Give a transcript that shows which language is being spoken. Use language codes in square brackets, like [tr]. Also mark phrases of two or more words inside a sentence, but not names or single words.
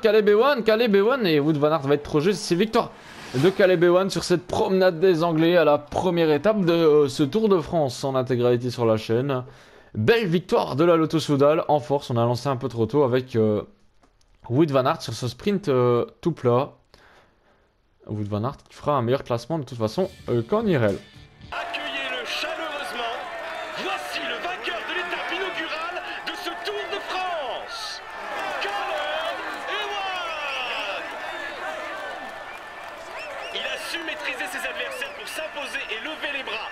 [fr] Caleb Ewan. Et Wout van Aert va être trop juste. C'est victoire de Caleb Ewan sur cette promenade des Anglais à la première étape de ce Tour de France en intégralité sur la chaîne. Belle victoire de la Lotto Soudal en force. On a lancé un peu trop tôt avec Wout van Aert sur ce sprint tout plat. Wout van Aert qui fera un meilleur classement de toute façon qu'en IRL. Accueillez-le chaleureusement. Voici le vainqueur de l'étape inaugurale de ce Tour de France. Caleb Ewan. Il a su maîtriser ses adversaires pour s'imposer et lever les bras.